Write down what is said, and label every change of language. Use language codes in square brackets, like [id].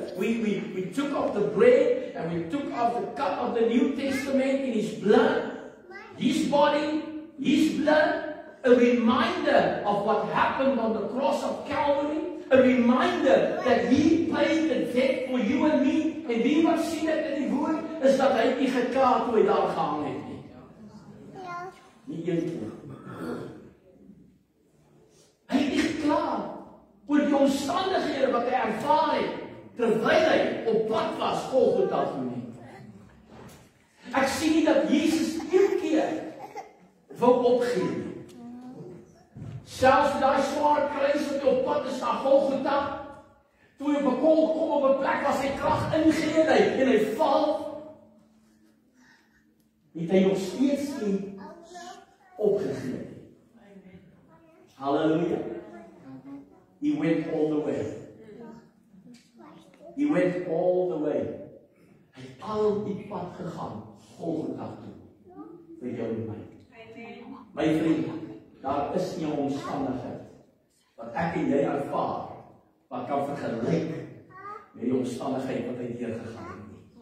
[en] We took off the bread and we took off the cup of the New Testament in His blood, His body, His blood, a reminder of what happened on the cross of Calvary, a reminder that He paid the debt for you and me. [af] En wie wat sien dit in die woord is dat hy nie gekla toe hy daar gehang het nie. Nie een keer. Hy het nie gekla oor die omstandighede wat hy ervaar het terwyl hy op pad was Golgotha toe nie. Ek sien nie dat Jesus een keer wou opgee nie. Selfs daai swaar kruis wat hy op pad is na Golgotha, toe hy op 'n kol kom op 'n plek waar sy krag ingegee en hy val, het hy nog steeds nie opgegee. Halleluja. [en] He went all the way. He went all the way. [af] Hy het al die pad gegaan, Golgotha toe, vir jou en my. My vriend, daar is nie 'n omstandigheid wat ek en jy ervaar, wat kan vergelyk met die omstandigheid wat hy deurgegaan het nie.